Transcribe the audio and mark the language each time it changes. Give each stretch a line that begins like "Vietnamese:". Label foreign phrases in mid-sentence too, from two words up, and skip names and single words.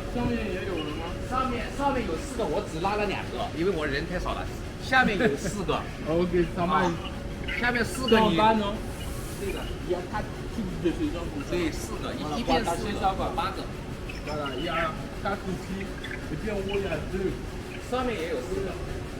Chinese: 上面也有了吗？上面有4个，我只拉了2个，因为我人太少了。下面有4个， OK， 上面下面4个你呢？这个
French: Il y a 4 types de ces gens.
Chinese: 对4个，一边4个，8个。
French: Voilà, il y a 4 outils. Et puis en haut, il y a 2.
Chinese: 上面也有4个。